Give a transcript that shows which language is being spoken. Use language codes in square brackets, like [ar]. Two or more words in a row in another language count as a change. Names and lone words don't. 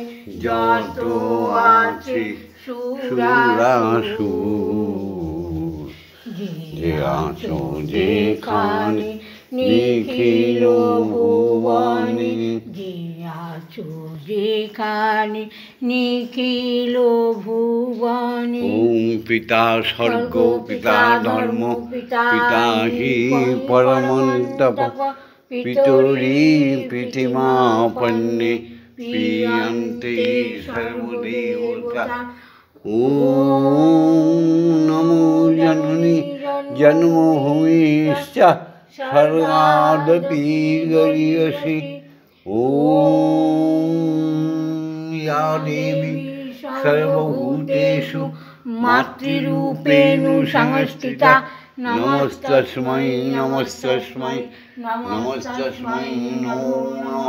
[bn] যত আছে সুরাসুর, যে আছো যেখানে নিখিল ভুবনে, যে আছো যেখানে নিখিল ভুবনে। [sa] ओम पिता स्वर्ग पिता धर्म पिता हि परमन्तप, पितरि प्रीतिमापन्ने प्रियन्ते सर्वदेवता। ओम नमो जननी जन्मभूमिश्च स्वर्गादपि गरीयसि। ওম या देवी सर्वभूतेषु मातृरूपेण संस्थिता, नमस्तस्मै नमस्तस्मै नमस्तस्मै नमो नमः।